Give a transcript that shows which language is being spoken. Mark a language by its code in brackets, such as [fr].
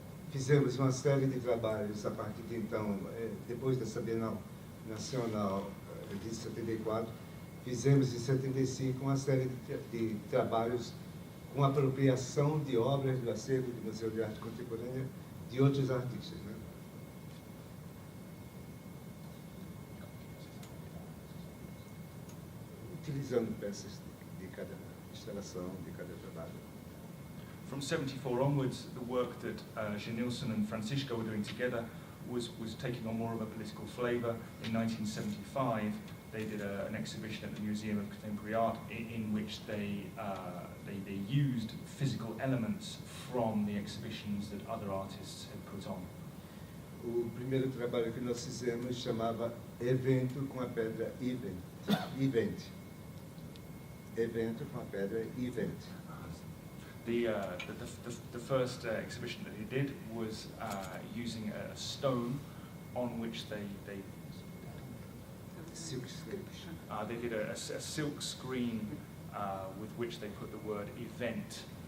[pt] Fizemos uma série de trabalhos a partir de então, depois dessa Bienal Nacional de 74, fizemos em 75 uma série de trabalhos com apropriação de obras do acervo do Museu de Arte Contemporânea de outros artistas, né? Utilizando peças de cada instalação, de cada trabalho. [en] From 74 onwards, the work that Genilson and Francisco were doing together was taking on more of a political flavour. In 1975, they did an exhibition at the Museum of Contemporary Art in which they used physical elements from the exhibitions that other artists had put on. [pt] O primeiro trabalho que nós fizemos chamava Evento com a Pedra Event. Evento com a Pedra Event. [en] The first exhibition that he did was using a stone on which they did a silk screen with which they put the word event.